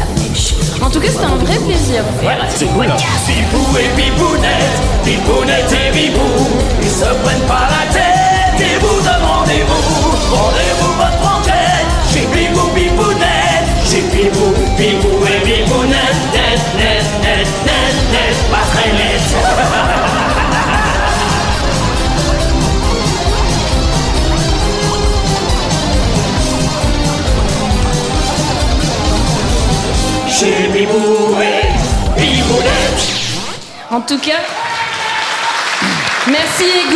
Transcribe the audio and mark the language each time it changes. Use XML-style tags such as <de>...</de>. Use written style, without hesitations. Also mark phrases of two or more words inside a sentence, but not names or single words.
<fr>En tout cas, c'était un vrai plaisir. Ouais, c'est cool. Bibou et Bibounette, Bibounette et Bibou, ils se prennent pas la tête et vous demandez-vous, rendez-vous votre enquête chez Bibou Bibounette, chez Bibou, Bibou et Bibounette, net, net, net, net, net, pas très net. Chez Bibou et Bibounette. En tout cas, merci Ego.</fr>